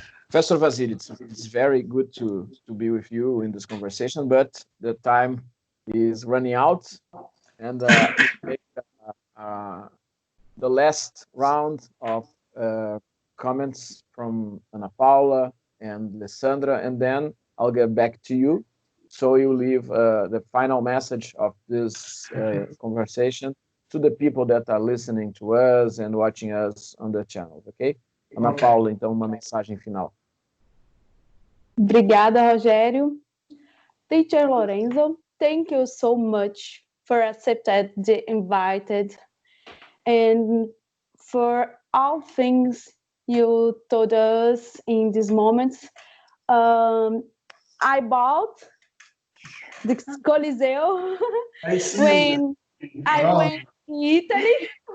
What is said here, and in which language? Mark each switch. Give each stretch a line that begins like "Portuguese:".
English: Professor Vasile, it's very good to be with you in this conversation, but the time is running out, and we make the last round of comments from Ana Paula and Lessandra, and then I'll get back to you. So you leave the final message of this conversation to the people that are listening to us and watching us on the channel, okay?
Portuguese: Ana Paula, então, uma mensagem final. Obrigada, Rogério.
English: Teacher Lorenzo, thank you so much for accepting the invite and for all things you told us in these moments. I bought the Coliseo when I went to Italy.